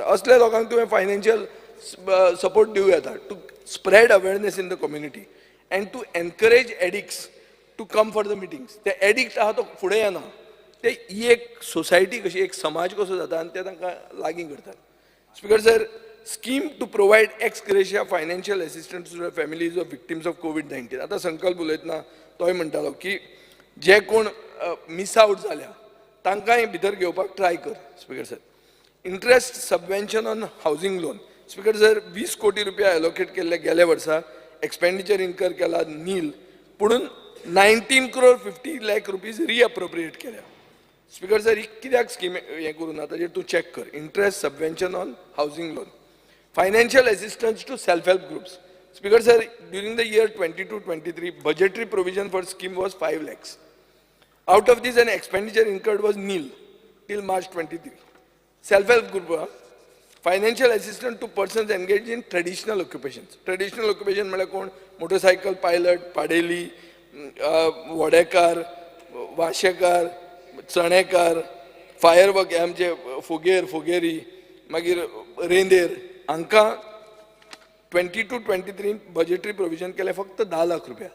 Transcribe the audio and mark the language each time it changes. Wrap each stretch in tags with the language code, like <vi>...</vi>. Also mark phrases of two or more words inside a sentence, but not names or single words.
<kok>असल्या लोकांक तुवें</kok> <en>financial support</en> <kok>दिवं येता</kok> <en>to spread awareness in the community and to encourage addicts to come for the meetings.</en> <kok>ते एडिक्ट आहा तो फुडें येना. ते ही एक सोसायटी कशी, एक समाज कसो जाता आनी ते तांकां लागीं करतात.</kok> <en>Speaker sir, scheme to provide ex gratia financial assistance to the families of victims of COVID-19.</en> <kok>आता संकल्प उलयतना तोय म्हणटालो की जे कोण</kok> <en>miss out</en> <kok>जाल्या तांकांय भितर घेवपाक ट्राय कर.</kok> <en>Speaker sir, interest subvention on housing loan. Speaker sir,</en> <kok>20 कोटी रुपया एलोकेट केल्ले गेल्या वर्सा,</kok> <en>expenditure incurred</en> <kok>केला नील, पुणून</kok> <en>19 crore 50 lakh rupees</en> <kok>रिअप्रोप्रिएट केल्या.</kok> <en>Speaker sir,</en> <kok>ही कित्याक स्कीम हें करून ताजेर तूं चॅक कर.</kok> <en>interest subvention on housing loan. Financial assistance to self-help groups. Speaker sir, during the year 22-23, budgetary provision for scheme was 5 lakhs. Out of this, an expenditure incurred was nil till March 23. Self-help group, financial assistance to persons engaged in traditional occupations. Traditional occupation</en> <kok>म्हळ्यार कोण?</kok> <en>motorcycle pilot,</en> <kok>पाडेली, वडेकार, वाशेकार, चणेकार,</kok> <en>fire work,</en> <kok>आमचे फोगेरी, मागीर रेंदेर, हांकां 22-23</kok> <en>budgetary provision</en> <kok>केले फक्त 10 लाख रुपया.</kok>